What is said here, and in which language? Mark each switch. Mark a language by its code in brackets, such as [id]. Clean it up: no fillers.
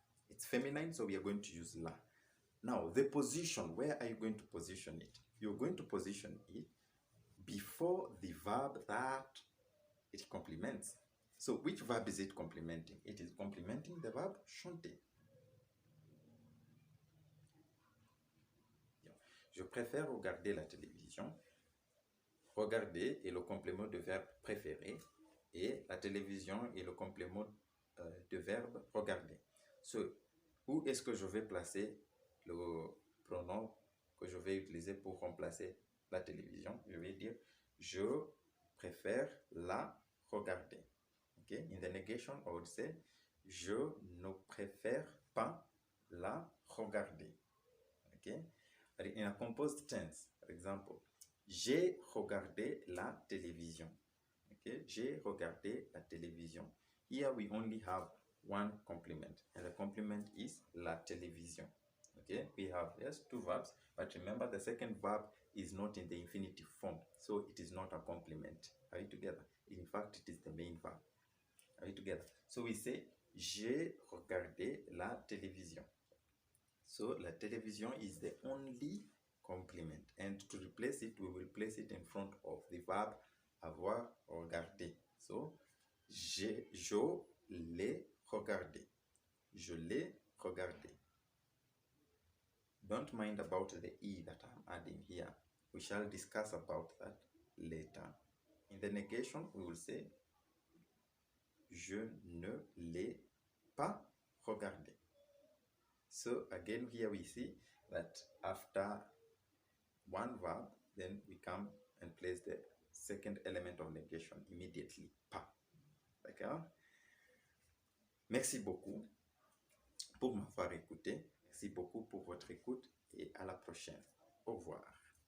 [en] It's feminine, so we are going to use la. Now, the position, where are you going to position it? You're going to position it before the verb that it complements. So which verb is it complementing? It is complementing the verb chanter. [fr] Je préfère regarder la télévision. Regarder est le complément de verbe préféré et la télévision est le complément de verbe regarder. [en] So, [fr] où est-ce que je vais placer le pronom que je vais utiliser pour remplacer la télévision? Je vais dire je préfère la regarder. [en] Okay? In the negation, I would say [fr] je ne préfère pas la regarder. [en] Okay? In a composed tense, for example, [fr] j'ai regardé la télévision. [en] Okay? [fr] J'ai regardé la télévision. [en] Here we only have one complement, and the complement is la télévision. Okay? We have, yes, two verbs, but remember the second verb is not in the infinitive form, so it is not a complement. Are you together? In fact, it is the main verb. Are you together? So we say, [fr] j'ai regardé la télévision. [en] So la télévision is the only complement, and to replace it, we will place it in front of the verb avoir regardé. So [fr] je l'ai regardé. Je l'ai regardé. [en] Don't mind about the E that I'm adding here. We shall discuss about that later. In the negation, we will say [fr] je ne l'ai pas regardé. [en] So again, here we see that after one verb, then we come and place the second element of negation immediately. [fr] Pas. D'accord? Merci beaucoup pour m'avoir écouté. Merci beaucoup pour votre écoute et à la prochaine. Au revoir.